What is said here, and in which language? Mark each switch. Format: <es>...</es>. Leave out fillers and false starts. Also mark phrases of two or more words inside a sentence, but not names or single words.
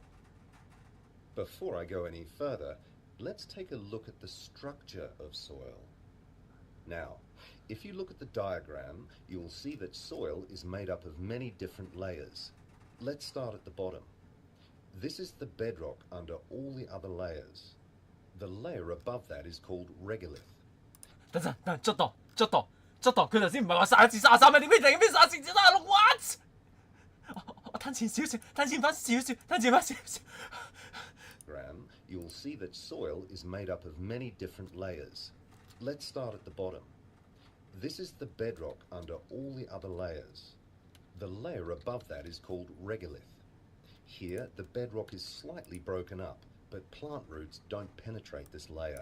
<en>Before I go any further, let's take a look at the structure of soil. Now, if you look at the diagram, you will see that soil is made up of many different layers. Let's start at the bottom. This is the bedrock under all the other layers. The layer above that is called regolith.</en> <yue>等陣，捉到，佢頭先唔係話31字33咩？點解突然間變31字36 ？What？我吞前少少，吞前翻少少。</yue> <en>You will see that soil is made up of many different layers. Let's start at the bottom. This is the bedrock under all the other layers. The layer above that is called regolith. Here, the bedrock is slightly broken up, but plant roots don't penetrate this layer.</en>